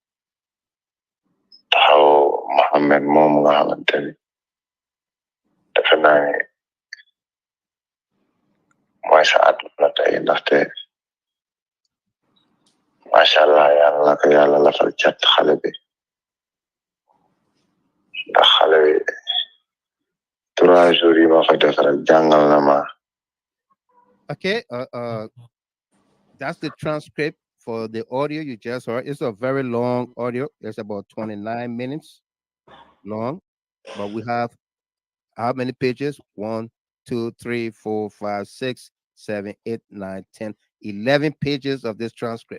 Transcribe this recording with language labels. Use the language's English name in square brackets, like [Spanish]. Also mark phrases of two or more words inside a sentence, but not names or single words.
[Wolof] Mohamed moom nga xamante ni defe naa ne mooy sa àdduna tey ndaxte [Arabic] ما شاء الله [Wolof] yàlla na ko yàlla lafal cat xale bi ndax xale bi 3 jours yi ma fa def rek jàngal na ma. [English] Okay, that's the transcript for the audio you just heard. It's a very long audio. It's about 29 minutes long, but we have how many pages? 1, 2, 3, 4, 5, 6, 7, 8, 9, 10, 11 pages of this transcript.